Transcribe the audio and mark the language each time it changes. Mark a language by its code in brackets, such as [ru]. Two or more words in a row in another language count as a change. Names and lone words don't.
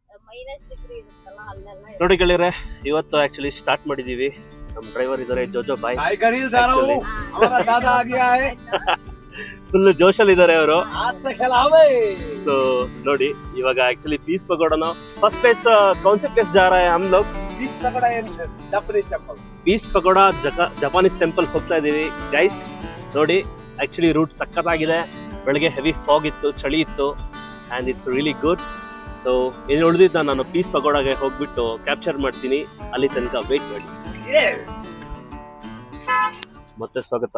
[kn] ನೋಡಿ ಗೆಳೆಯರೆ, ಇವತ್ತು [en] actually start [kn] ಮಾಡಿದೀವಿ. ನಮ್ಮ ಡ್ರೈವರ್ ಇದಾರೆ, ಜೋಜೋ ಬಾಯ್. ಫುಲ್ ಜೋಶಲ್ಲಿ ಇದಾರೆ ಅವರು. ಸೊ ನೋಡಿ, ಇವಾಗ ಆಕ್ಚುಲಿ [hi] पीस पगोड़ा ना [en] first place [hi] कौन से प्लेस जा रहा है हम लोग? [en] Peace Pagoda Japanese temple. [kn] पीस पगोड़ा [en] Japanese temple [kn] ಹೋಗ್ತಾ ಇದೀವಿ ಗೈಸ್. ನೋಡಿ, ಆಕ್ಚುಲಿ ರೂಟ್ ಸಕ್ಕತ್ತಾಗಿದೆ. ಬೆಳಗ್ಗೆ [en] heavy fog [kn] ಇತ್ತು, ಚಳಿ ಇತ್ತು, [en] and it's really good. [kn] ಸೊ ಏನು ಉಳಿದಿದ್ದ ನಾನು ಪೀಸ್ ಪಗೋಡಾಗೆ ಹೋಗ್ಬಿಟ್ಟು ಕ್ಯಾಪ್ಚರ್ ಮಾಡ್ತೀನಿ. ಅಲ್ಲಿ ತನಕ ವೇಟ್ ಮಾಡಿ. ಮತ್ತೆ ಸ್ವಾಗತ.